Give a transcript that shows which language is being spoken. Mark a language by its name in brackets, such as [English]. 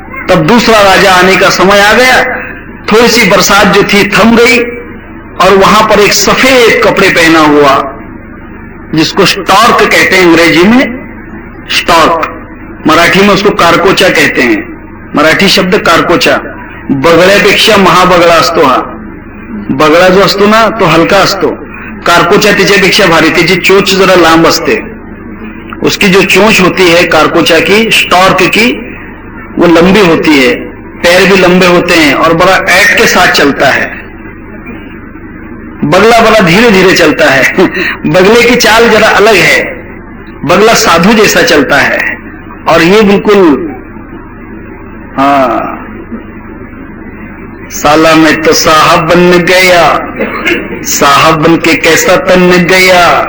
[Hindi] तब दूसरा राजा आने का समय आ गया। थोड़ी सी बरसात जो थी थम गई, और वहां पर एक सफेद कपड़े पहना हुआ, जिसको स्टॉर्क कहते हैं अंग्रेजी में, स्टॉर्क, मराठी में उसको कारकोचा कहते हैं। [Marathi] मराठी शब्द कारकोचा, बगळ्यापेक्षा महाबगळा असतो हा। बगळा जो असतो ना तो हलका असतो, कारकोचा त्याच्यापेक्षा भारी, त्याची चोच जरा लांब असते। [Hindi] उसकी जो चोंच होती है कारकोचा की, स्टॉर्क की, वो लंबी होती है, पैर भी लंबे होते हैं और बड़ा ऐट के साथ चलता है। बगला बड़ा धीरे धीरे चलता है। बगले की चाल जरा अलग है, बगला साधु जैसा चलता है, और ये बिल्कुल हाँ, साला मैं तो साहब बन गया, साहब बन के कैसा तन गया।